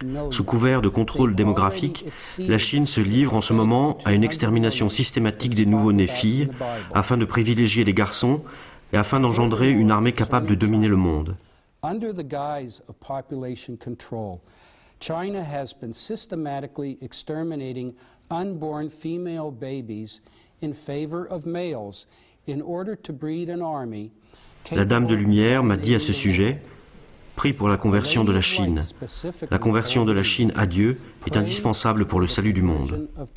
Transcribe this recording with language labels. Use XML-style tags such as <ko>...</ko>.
<fr>Sous couvert de contrôle démographique, la Chine se livre en ce moment à une extermination systématique des nouveau-nés filles afin de privilégier les garçons et afin d'engendrer une armée capable de dominer le monde.</fr> <en>Under the guise of population control, China has been systematically exterminating unborn female babies in favor of males in order to breed an army.</en> <fr>La Dame de Lumière m'a dit à ce sujet: prie pour la conversion de la Chine. La conversion de la Chine à Dieu est indispensable pour le salut du monde.</fr>